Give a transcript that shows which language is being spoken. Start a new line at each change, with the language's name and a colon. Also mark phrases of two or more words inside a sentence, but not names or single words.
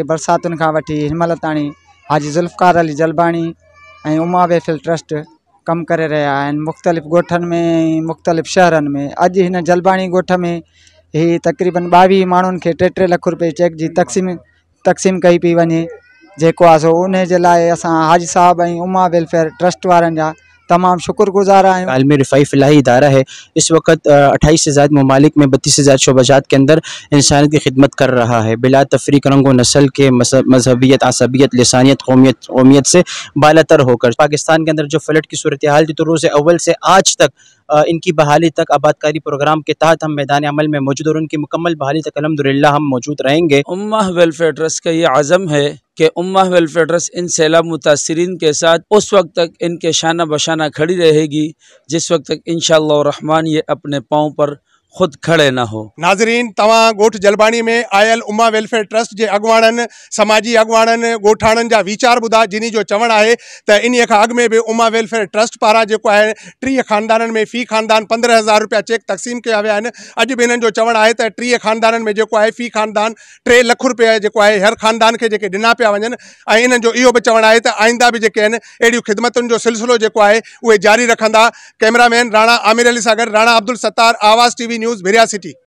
Sindhi: बरसातुनि खां वठी हिनमहिल ताणी हाजी जुल्फकार अली जलबाणी ऐं उम्मा वेलफेयर ट्रस्ट कमु करे रहिया आहिनि मुख़्तलिफ़ ॻोठनि में, मुख़्तलिफ़ शहरनि में। अॼु हिन जलबाणी ॻोठ में ही तक़रीबन 22 माण्हुनि खे 3-3 लाख रुपए चेक जी तक़सीम कई पई वञे। जेको आहे सो उन जे लाइ असां हाजी साहब ऐं उम्मा वेलफेयर ट्रस्ट वारनि जा तमाम शुक्रगुजार आहियूं।
Urdu: عالمی رفاہی فلاحی ادارہ ہے۔ اس وقت 28 سے زیادہ ممالک میں 32,000 شعبہ جات کے اندر انسانیت کی خدمت کر رہا ہے. بلا تفریق رنگ و نسل کے مذہبیت، عصبیت، لسانیت، قومیت سے بالاتر ہو کر پاکستان کے اندر جو فلڈ کی صورت حال تھی، تو روز اول سے آج تک ان کی بحالی تک آبادکاری پروگرام کے تحت ہم میدان عمل میں موجود اور ان کی مکمل بحالی تک الحمدللہ ہم موجود رہیں گے. امہ ویلفیئر ٹرسٹ کا یہ عزم ہے کہ امہ ویلفیئر ٹرسٹ ان سیلاب متاثرین کے ساتھ اس وقت تک ان کے شانہ بشانہ کھڑی رہے گی جس وقت تک ان شاء اللہ رحمان یہ اپنے پاؤں پر خود کھڑے نہ ہو.
Sindhi: नाजरीन, तवां गोठ जलबाणी में आयल उम्मा वेलफेयर ट्रस्ट के अगवानन, समाजी अगवानन, गोठाणन जा वीचार बुधा, जिनी जो चवण है तो इन खां अग में भी उम्मा वेलफेयर ट्रस्ट पारा जो है 30 खानदानन में फी खानदान 15,000 रुपया चेक तक़सीम किया विया आहिनि। अॼु भी इन्हनि जो चवण है तो 30 खानदानन में जो है फी खानदान 3 लाख रुपया जो है हर खानदान के जेके ॾिना पिया वञनि। ऐं इन्हनि जो इहो भी चवण है तो आइंदा भी जेके आहिनि अहिड़ियूं ख़िदमतुनि जो सिलसिलो जो है उहे जारी रखंदा। कैमरामैन राणा आमिर अली सां गॾु राणा अब्दुल सत्तार, आवाज़ TV न्यूज़, भिरियासिटी।